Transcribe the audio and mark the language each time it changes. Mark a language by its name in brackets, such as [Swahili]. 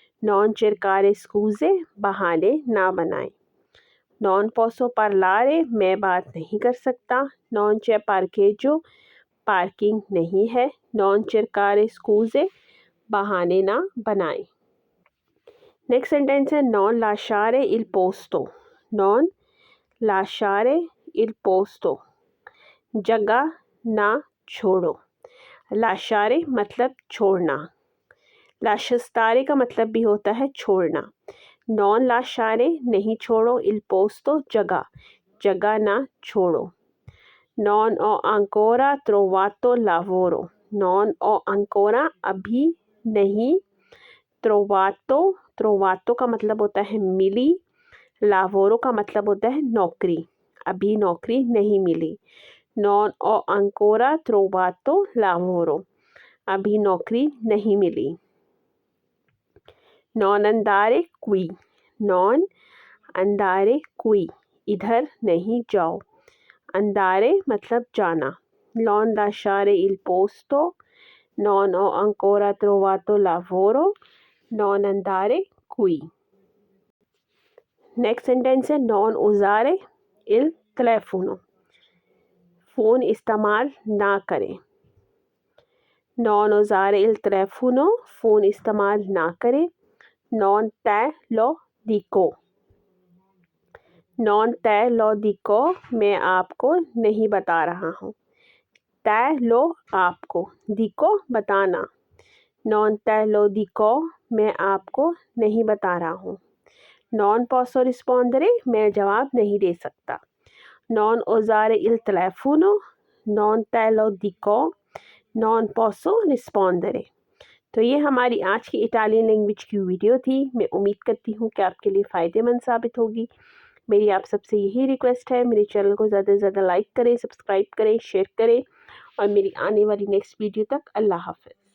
[Italian] Non cercare scuse [Hindi] बहाने ना बनाएं। [Italian] Non posso parlare, [Hindi] मैं बात नहीं कर सकता। [Italian] Non c'è parcheggio, [Hindi] पार्किंग नहीं है। [Italian] Non cercare scuse [Hindi] बहाने ना बनाएं। नेक्स्ट सेंटेंस है [Italian] non lasciare il posto, non lasciare il posto, [Hindi] जगह ना छोड़ो। lasciare मतलब छोड़ना। lasciare का मतलब भी होता है छोड़ना। [Italian] non lasciare [Hindi] नहीं छोड़ो, [Italian] il posto [Hindi] जगह, जगह ना छोड़ो। [Italian] non ho ancora trovato lavoro, non ho ancora [Hindi] अभी नहीं, trovato trovato का मतलब होता है मिली, lavoro का मतलब होता है नौकरी, अभी नौकरी नहीं मिली। [Italian] non ho ancora trovato lavoro, [Hindi] अभी नौकरी नहीं मिली। [Italian] non andare qui, non andare qui, [Hindi] इधर नहीं जाओ। andare मतलब जाना। [Italian] non lasciare il posto, non ho ancora trovato lavoro, non andare qui। [Hindi] Next sentence है [Italian] non usare il telefono, [Hindi] phone इस्तेमाल ना करें। [Italian] non usare il telefono, [Hindi] phone इस्तेमाल ना करें। [Italian] non te lo dico, non te lo dico, [Hindi] मैं आपको नहीं बता रहा हूँ। [Italian] te lo आपको, dico बताना। non te lo dico, [Hindi] मैं आपको नहीं बता रहा हूँ। [Italian] non posso rispondere, [Hindi] मैं जवाब नहीं दे सकता। [Italian] non usare il telefono, non te lo dico, non posso rispondere। [Hindi] तो ये हमारी आज की इटालियन लैंग्वेज की वीडियो थी। मैं उम्मीद करती हूँ कि आपके लिए फ़ायदेमंद साबित होगी। मेरी आप सबसे यही रिक्वेस्ट है, मेरे चैनल को ज़्यादा से ज़्यादा लाइक करें, सब्सक्राइब करें, शेयर करें और मेरी आने वाली नेक्स्ट वीडियो तक अल्लाह हाफ़िज़।